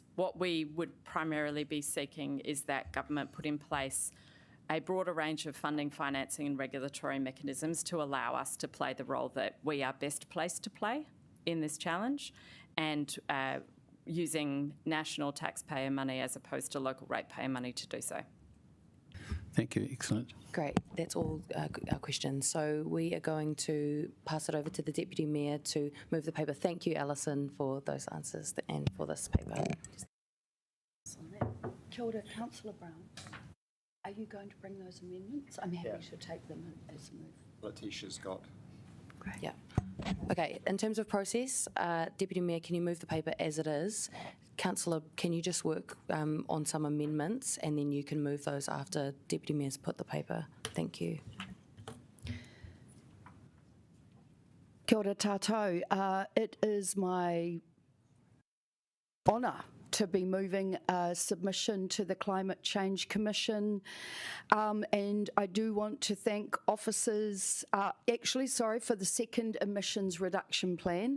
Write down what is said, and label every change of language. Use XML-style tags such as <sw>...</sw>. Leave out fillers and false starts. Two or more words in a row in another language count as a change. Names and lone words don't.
<en>What we would primarily be seeking is that government put in place a broader range of funding, financing and regulatory mechanisms to allow us to play the role that we are best placed to play in this challenge, and using national taxpayer money as opposed to local ratepayer money to do so. Thank you. Excellent. Great. That's all our questions. So we are going to pass it over to the Deputy Mayor to move the paper. Thank you, Alison, for those answers and for this paper.</en> <mi>Kia ora,</mi> <en>Councillor Brown. Are you going to bring those amendments? I'm happy to take them as a move. Letitia's got. Great. Yeah. Okay, in terms of process, Deputy Mayor, can you move the paper as it is? Councillor, can you just work on some amendments and then you can move those after Deputy Mayor's put the paper? Thank you.</en> <mi>Kia ora tātou.</mi> <en>It is my honour to be moving a submission to the Climate Change Commission, and I do want to thank officers, for the second emissions reduction plan.</en>